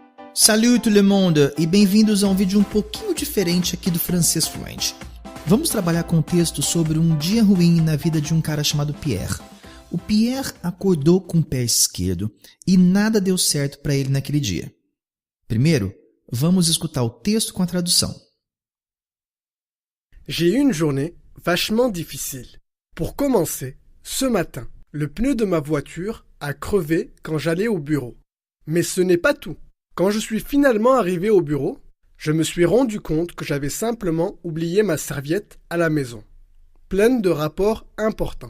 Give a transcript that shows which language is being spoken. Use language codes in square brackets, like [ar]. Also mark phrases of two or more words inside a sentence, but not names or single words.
[fr] Salut tout le monde [pt] e bem-vindos a um vídeo um pouquinho diferente aqui do Francês Fluente. Vamos trabalhar com um texto sobre um dia ruim na vida de um cara chamado Pierre. O Pierre acordou com o pé esquerdo e nada deu certo para ele naquele dia. Primeiro, vamos escutar o texto com a tradução. [fr] J'ai eu une journée vachement difficile. Pour commencer, ce matin, le pneu de ma voiture a crevé quand j'allais au bureau. Mais ce n'est pas tout. Quand je suis finalement arrivé au bureau, je me suis rendu compte que j'avais simplement oublié ma serviette à la maison, pleine de rapports importants.